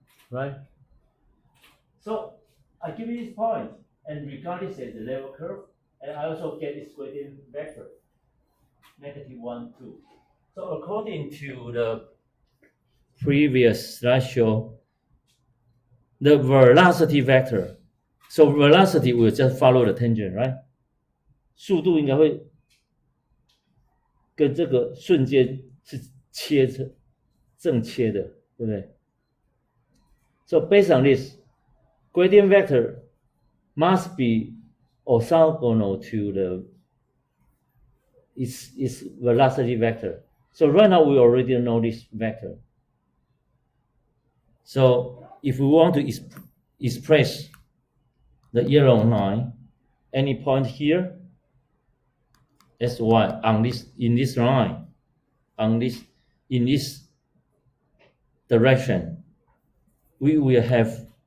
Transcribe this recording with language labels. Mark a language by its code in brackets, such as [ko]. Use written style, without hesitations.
[en] Right? So I give you this point and regard this as the level curve, and I also get this gradient vector, -1, 2. So according to the previous slideshow, the velocity vector, so velocity will just follow the tangent, right? [zh] 速度应该会跟这个瞬间是正切的，对不对？ [en] So based on this, gradient vector must be orthogonal to the its velocity vector. So right now we already know this vector. So if we want to express the yellow line, any point here, sy on in this line, in this direction, we will have